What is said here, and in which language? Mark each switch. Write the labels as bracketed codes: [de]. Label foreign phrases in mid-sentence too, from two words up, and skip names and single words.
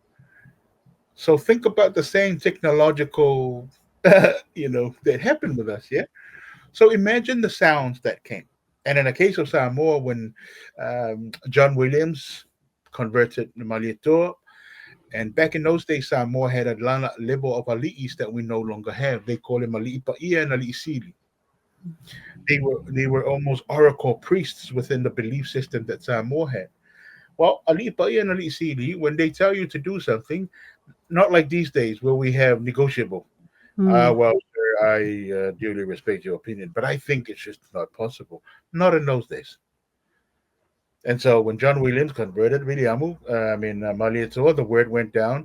[en] So think about the same technological, that happened with us. Yeah. So imagine the sounds that came. And in the case of Samoa, when John Williams converted the Malieto, and back in those days, Samoa had a level of ali'is that we no longer have. They call them [sm] ali'i pa'ia [en] and [sm] ali'i sili. [en] They were almost oracle priests within the belief system that Samoa had. Well, [sm] ali'i pa'ia and ali'i sili, [en] when they tell you to do something, not like these days where we have negotiable. mm, Well, I duly respect your opinion, but I think it's just not possible. Not in those days. And so when John Williams converted Williamu, Malietoa, the word went down.